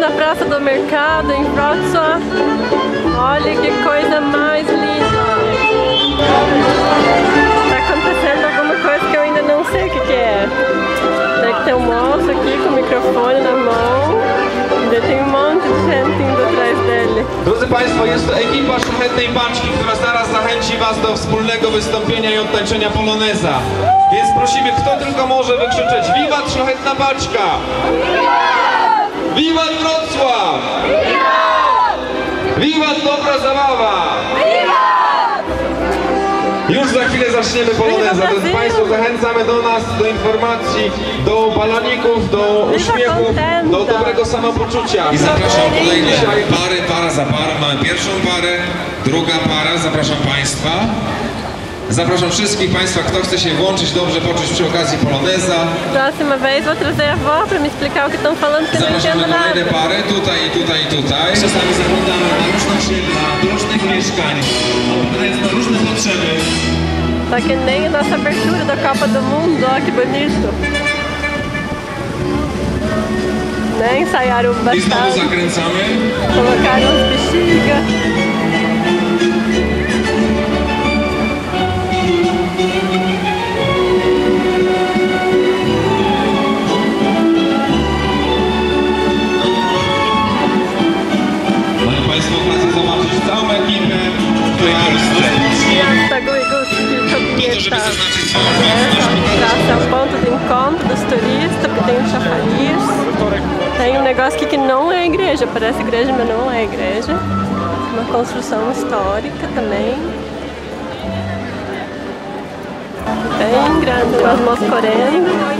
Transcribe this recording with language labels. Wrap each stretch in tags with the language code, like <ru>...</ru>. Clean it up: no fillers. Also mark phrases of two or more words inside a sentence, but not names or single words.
<pt>Praça do Mercado em Wrocław. Olha que coisa mais linda! Tá acontecendo alguma coisa que eu ainda não sei o que é. Tem que ter um moço aqui com o microfone na mão. Tem um monte de gente indo atrás dele.</pt> <pl>Drodzy Państwo, jest to ekipa Szlachetnej Baczki, która zaraz zachęci Was do wspólnego wystąpienia i odtańczenia poloneza. Więc prosimy, kto tylko może wykrzyczeć: Wiwat Szlachetna Baczka! Wiwat! Wiwat Wrocław! Wiwat! Wiwat dobra zabawa! Wiwat! Już za chwilę zaczniemy poloneza. Drodzy Państwo, zachęcamy do nas, do informacji, do baloników, do uśmiechu, do dobrego samopoczucia. I zapraszam kolejne pary, para za parą. Mamy pierwszą parę, druga para. Zapraszam Państwa. Zapraszam wszystkich Państwa, kto chce się włączyć, dobrze poczuć przy okazji poloneza.</pl> <pt>Próxima vez vou trazer a avó para me explicar o que estão falando, que eu não</pt> <pl>Zapraszamy</pl> <pt>entendo</pt> <pl>kolejne</pl> <pt>nada.</pt> <pl>pary, tutaj, tutaj, tutaj. Czasami zaglądamy na różne osiedla, do różnych mieszkań, odpowiadając na różne potrzeby.</pl> <pt>Tá que nem a nossa abertura da Copa do Mundo, ó que bonito. Né? Ensaiaram</pt> <pl>I znowu</pl> <pt>bastante,</pt> <pl>zakręcamy.</pl> <pt>colocaram as bexigas.</pt> <pl>Mają Państwo okazję zobaczyć całą ekipę, która rozpocznie. Po to, żeby zaznaczyć swoją obecność.</pl> <pt>Praça é o ponto de encontro dos turistas, porque tem um chafariz. Tem um negócio aqui que não é igreja, parece igreja, mas não é igreja. Uma construção histórica também. Bem grande, as moças correndo.</pt>